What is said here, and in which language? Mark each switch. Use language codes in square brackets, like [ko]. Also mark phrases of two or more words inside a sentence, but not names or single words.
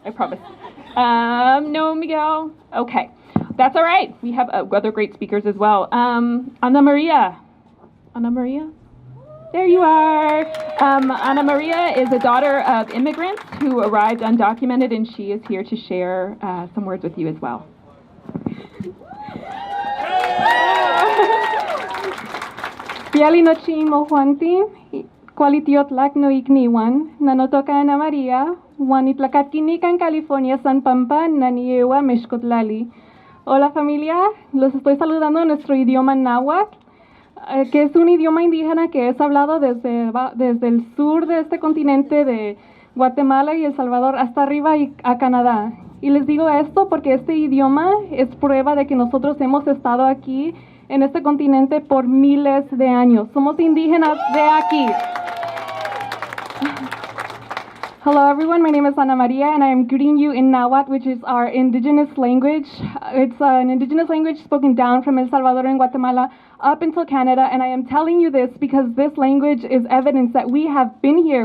[en] I promise. No, Miguel. Okay. That's all right. We have other great speakers as well. Ana Maria. Ana Maria? There you are. Ana Maria is a daughter of immigrants who arrived undocumented, and she is here to share some words with you as well. [nah] Piali nochi mohuanti, kualitiotlak no ikniwan, nanotoka Ana Maria, Huanitlacatquinican, California, San Pampa, Naniewa, Mexcotlali. [es] Hola familia, los estoy saludando en nuestro idioma náhuatl, que es un idioma indígena que es hablado desde el sur de este continente de Guatemala y El Salvador hasta arriba y a Canadá. Y les digo esto porque este idioma es prueba de que nosotros hemos estado aquí en este continente por miles de años. Somos indígenas de aquí. [en] Hello everyone, my name is Ana Maria and I am greeting you in Nahuatl, which is our indigenous language. It's an indigenous language spoken down from El Salvador and Guatemala up until Canada, and I am telling you this because this language is evidence that we have been here.